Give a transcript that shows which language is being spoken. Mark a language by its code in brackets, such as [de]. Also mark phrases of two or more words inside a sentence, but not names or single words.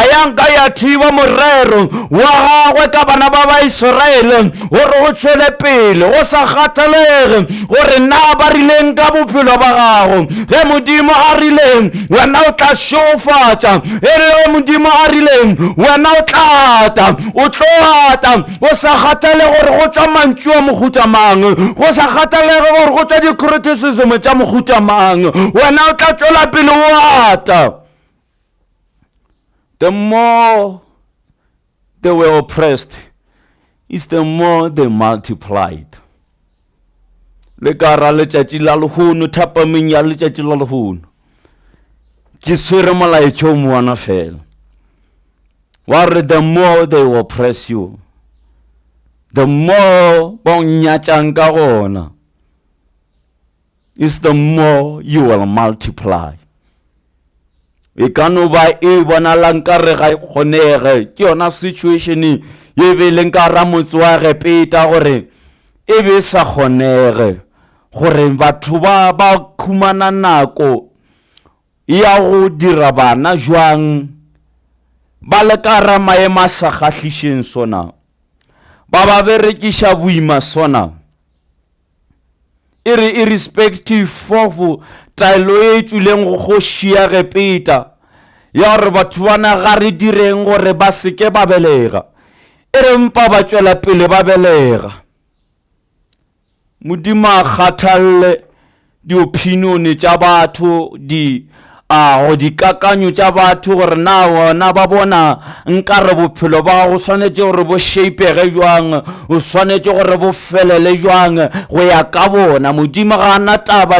[nso] yanka ya thiba morero wa gagwe ka bana ba Israele gore go tšwele pele go sa kgathalege gore na ba rileng ka bophelo ba gago ge modimo a rileng wena o tla šofatša e re modimo a rileng wena o tlata o tlota o sa kgathale gore go tšwa mantšu wa mohuta mang go sa kgathalege gore go tšwa di-criticism tša mohuta mang wena o tla tšwela pele o ata [en] the more they were oppressed is the more they multiplied [nso] le ka ra letšatši la lehono thapameng ya letšatši la lehono ke swere molaetša o moana fela wa re [en] the more they will oppress you the more [nso] ba o nyatšang ka gona [en] is the more you will [nso] multiply e ka no ba e bonalang ka re ga kgonege ke yona situation ye beleng ka ra motse wa ge peta gore e be sa kgonege gore batho ba khumana nako ya go dira bana jwang ba le ka ra maema sa kgahlišeng sona ba berekiša boima sona [en] irrespective of [nso] taelo e tšwileng go kgoši ya ge peta ya gore batho bana ga re direng gore ba seke ba belega e re mpa ba tšwela pele ba belega modimo a kgathalle di-opinion tša batho go dikakanyo tša batho gore na bona ba bona nkare bophelo ba go swanetše gore bo shapege jwang o swanetše gore bo felele jwang go ya ka bona modimo ga na taba